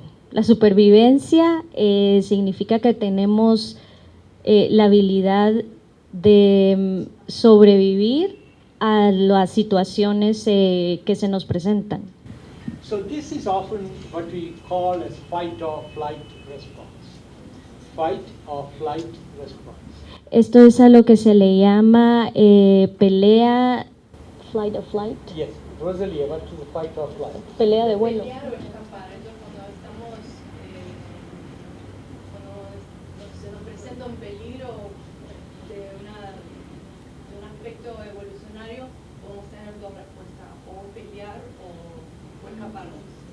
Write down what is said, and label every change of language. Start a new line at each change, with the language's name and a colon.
Spanish: La supervivencia significa que tenemos la habilidad de sobrevivir a las situaciones que se nos presentan.
English: So this is often what we call as fight or flight response. Fight or flight response.
Spanish: Esto es a lo que se le llama pelea,
English: flight or flight, Yes, Rosalia, what is the fight or flight?
Spanish: pelea de vuelo. Pelear o escapar. Entonces, cuando estamos, cuando se nos presenta un peligro de un aspecto evolucionario, podemos tener dos respuestas, o pelear o escaparnos.